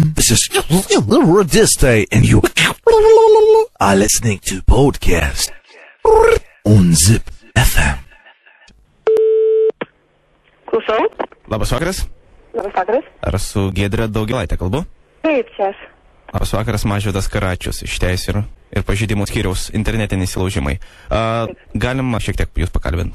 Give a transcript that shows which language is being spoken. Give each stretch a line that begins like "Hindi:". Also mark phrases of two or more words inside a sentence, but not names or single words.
English: is Rodista, and you are listening to podcast on Zip FM.
Lithuanian: Klausau. Labas vakaras. Labas vakaras. Ar su Giedre Daugilaitė kalbu? Taip, čia. Labas vakaras, Mažvydas Karačius iš Teisės ir pažeidimų skyriaus internetiniai įsilaužimai. Galima šiek tiek jūs pakalbinti?